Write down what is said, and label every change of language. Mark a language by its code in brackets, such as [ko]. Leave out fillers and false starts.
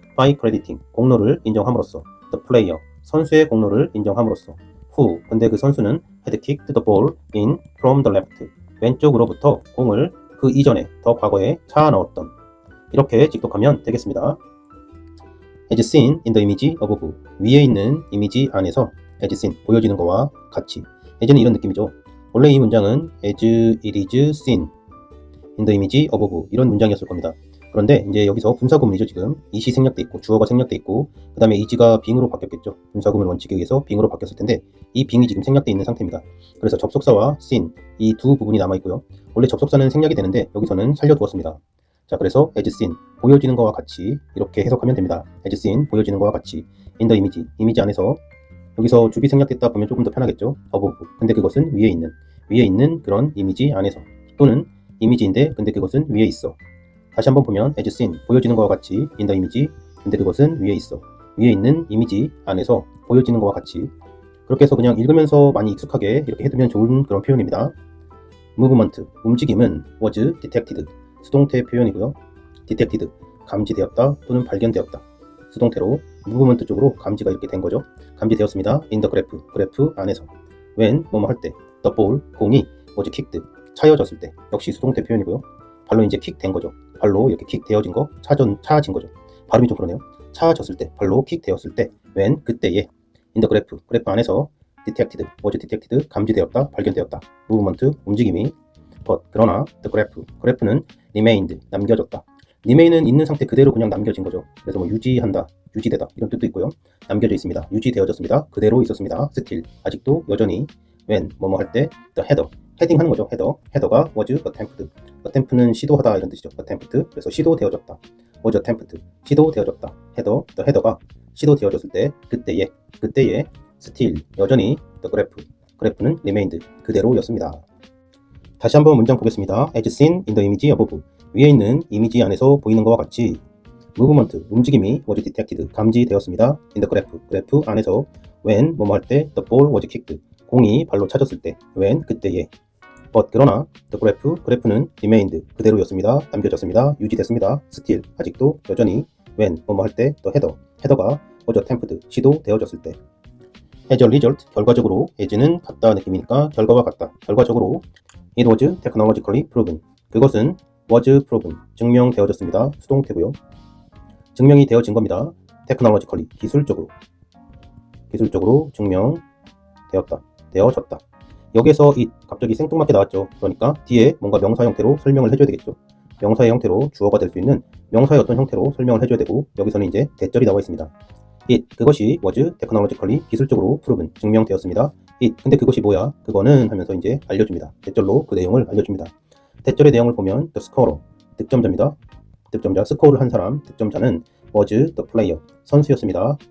[en] by crediting, [ko] 공로를 인정함으로써. [en] the player, [ko] 선수의 공로를 인정함으로써. [en] who, [ko] 근데 그 선수는 [en] had kicked the ball in from the left, [ko] 왼쪽으로부터 공을 그 이전에, 더 과거에 차 넣었던. 이렇게 직독하면 되겠습니다. [en] as seen in the image above, [ko] 위에 있는 이미지 안에서 [en] as seen, [ko] 보여지는 것과 같이. [en] as [ko] 는 이런 느낌이죠. 원래 이 문장은 [en] as it is seen in the image above, [ko] 이런 문장이었을 겁니다. 그런데 이제 여기서 분사구문이죠. 지금 이시 생략돼 있고 주어가 생략돼 있고 그 다음에 is가 being으로 바뀌었겠죠. 분사구문 원칙에 의해서 being으로 바뀌었을 텐데 이 being이 지금 생략돼 있는 상태입니다. 그래서 접속사와 seen, 이 두 부분이 남아 있고요. 원래 접속사는 생략이 되는데 여기서는 살려두었습니다. 자, 그래서 [en] as seen, [ko] 보여지는 것과 같이, 이렇게 해석하면 됩니다. [en] as seen, [ko] 보여지는 것과 같이. [en] in the image, 이미지 안에서. [ko] 여기서 주비 생략됐다 보면 조금 더 편하겠죠. [en] above, [ko] 근데 그것은 위에 있는 그런 이미지 안에서. 또는 이미지인데 근데 그것은 위에 있어. 다시 한번 보면 [en] as seen, [ko] 보여지는 것과 같이 [en] in the image, [ko] 근데 그것은 위에 있어. 위에 있는 이미지 안에서 보여지는 것과 같이. 그렇게 해서 그냥 읽으면서 많이 익숙하게 이렇게 해두면 좋은 그런 표현입니다. [en] movement, [ko] 움직임은 [en] was detected, [ko] 수동태 표현이고요. [en] detected, [ko] 감지되었다 또는 발견되었다. 수동태로 movement 쪽으로 감지가 이렇게 된 거죠. 감지되었습니다. [en] in the graph, [ko] 그래프 안에서. [en] when, [ko] 뭐뭐 할 때. [en] the ball, [ko] 공이 [en] was kicked, [ko] 차여졌을 때. 역시 수동태 표현이고요. 발로 이제 킥 된 거죠. 발로 이렇게 킥 되어진 거, 차진 거죠. 발음이 좀 그러네요. 차졌을 때, 발로 킥 되었을 때, [en] when, [ko] 그때에. [en] in the graph, [ko] 그래프 안에서 [en] detected, was detected, [ko] 감지되었다, 발견되었다. [en] movement, [ko] 움직임이. [en] but, [ko] 그러나 [en] the graph, [ko] 그래프는 [en] remained, [ko] 남겨졌다. remain은 있는 상태 그대로 그냥 남겨진 거죠. 그래서 뭐 유지한다, 유지되다 이런 뜻도 있고요. 남겨져 있습니다. 유지되어졌습니다. 그대로 있었습니다. [en] still, [ko] 아직도 여전히. [en] when, [ko] 뭐뭐 할 때. [en] the header, [ko] 헤딩 하는 거죠. 헤더가 [en] was attempt [ko] 는 시도하다 이런 뜻이죠. attempt, 그래서 시도되어졌다. [en] was attempt, [ko] 시도되어졌다. 헤더가 시도되어졌을 때, 그때에 [en] still, [ko] 여전히 the 그래프는 [en] remained, [ko] 그대로였습니다. 다시 한번 문장 보겠습니다. [en] As seen in the image above. [ko] 위에 있는 이미지 안에서 보이는 것과 같이 [en] movement, [ko] 움직임이 [en] was detected, [ko] 감지되었습니다. [en] in the graph, [ko] 그래프 안에서 [en] when, [ko] 뭐뭐 할 때, [en] the ball was kicked, [ko] 공이 발로 차졌을 때, when, 그때에. [en] but, [ko] 그러나 [en] the graph, [ko] 그래프는 [en] remained, [ko] 그대로였습니다. 남겨졌습니다. 유지됐습니다. [en] still, [ko] 아직도 여전히 [en] when, [ko] 뭐뭐 할 때, [en] the header, [ko] 헤더가 [en] was attempted, [ko] 시도되어졌을 때. [en] as a result, [ko] 결과적으로, [en] as [ko] 는 같다 느낌이니까 결과와 같다. 결과적으로 [en] it was technologically proven, [ko] 그것은 [en] was proven, [ko] 증명되어졌습니다. 수동태고요. 증명이 되어진 겁니다. [en] technologically, [ko] 기술적으로 증명되었다, 되어졌다. 여기서 it 갑자기 생뚱맞게 나왔죠. 그러니까 뒤에 뭔가 명사 형태로 설명을 해줘야 되겠죠. 명사의 형태로 주어가 될 수 있는 명사의 어떤 형태로 설명을 해줘야 되고, 여기서는 이제 대절이 나와 있습니다. [en] it, [ko] 그것이 [en] was technologically, [ko] 기술적으로 [en] proven, [ko] 증명되었습니다. [en] it, [ko] 근데 그것이 뭐야? 그거는 하면서 이제 알려줍니다. 대절로 그 내용을 알려줍니다. 대절의 내용을 보면 the scorer, 득점자입니다. 득점자, 스코어를 한 사람, 득점자는 [en] was the player, [ko] 선수였습니다.